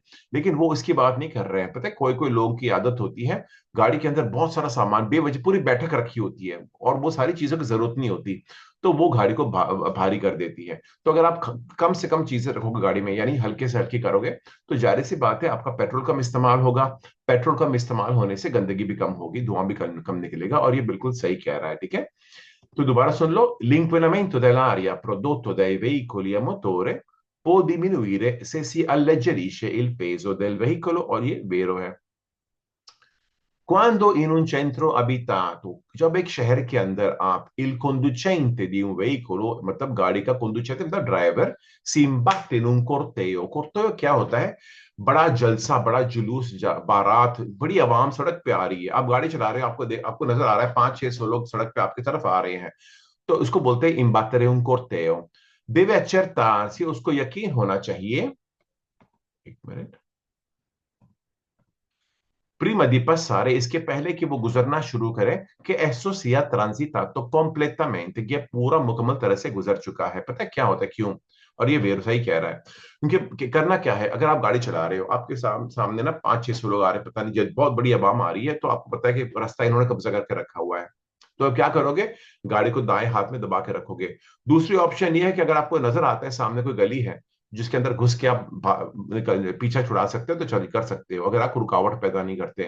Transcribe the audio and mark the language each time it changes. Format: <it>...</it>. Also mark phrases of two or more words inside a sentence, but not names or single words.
<ur>لیکن وہ اس کی بات نہیں کر رہے ہیں۔ پتہ ہے، کوئی کوئی لوگوں کی عادت ہوتی ہے، گاڑی کے اندر بہت سارا سامان بے وجہ پوری بیٹھک رکھی ہوتی ہے اور وہ ساری چیزوں کی ضرورت نہیں ہوتی، تو وہ گاڑی کو بھاری کر دیتی ہے. تو اگر آپ کم سے کم چیزیں رکھو گے گاڑی میں، یعنی ہلکے سے ہلکی کرو گے، تو ظاہر سی بات ہے آپ کا پیٹرول کم استعمال ہوگا. پیٹرول کم استعمال ہونے سے گندگی بھی کم ہوگی، دھواں بھی کم نکلے گا. اور یہ بالکل صحیح کہہ رہا ہے، ٹھیک ہے? تو دوبارہ سن لو,</ur> <it>l'inquinamento dell'aria prodotto dai veicoli a motore può diminuire se si alleggerisce il peso del veicolo।</it> <ur>اور یہ ویرو ہے.</ur> <it>Quando in un centro abitato,</it> <ur>جب ایک شہر کے اندر آپ</ur> <it>il conducente di un veicolo,</it> <ur>مطلب گاڑی کا conducente مطلب ڈرائیور,</ur> <it>si imbatte in un corteo।</it> <ur>corteo کیا ہوتا ہے? بڑا جلسہ، بڑا جلوس، بارات، بڑی عوام سڑک پہ آ رہی ہے. آپ گاڑی چلا رہے ہو، آپ کو نظر آ رہا ہے 500-600 لوگ سڑک پہ آپ کی طرف آ رہے ہیں، تو اس کو بولتے ہیں</ur> <it>imbattere un corteo। deve accertarsi,</it> <ur>اس کو یقین ہونا چاہیے، ایک منٹ,</ur> <it>prima di passare,</it> <ur>اس کے پہلے کہ وہ گزرنا شروع کرے، کہ</ur> <it>esso sia transitato completamente,</it> <ur>کہ یہ پورا مکمل طرح سے گزر چکا ہے. پتہ ہے کیا ہوتا ہے، کیوں؟ اور یہ ویر صحیح کہہ رہا ہے، کیونکہ کرنا کیا ہے، اگر آپ گاڑی چلا رہے ہو، آپ کے سامنے نا 500-600 لوگ آ رہے ہیں، پتہ نہیں، بہت بڑی عوام آ رہی ہے، تو آپ کو پتہ ہے کہ راستہ انہوں نے قبضہ کر کے رکھا ہوا ہے. تو اب کیا کرو گے? گاڑی کو دائیں ہاتھ میں دبا کے رکھو گے۔ دوسری آپشن یہ ہے کہ اگر آپ کو نظر آتا ہے سامنے کوئی گلی ہے جس کے اندر گھس کے آپ پیچھا چھڑا سکتے ہو، تو چل کر سکتے ہو، اگر آپ رکاوٹ پیدا نہیں کرتے.</ur>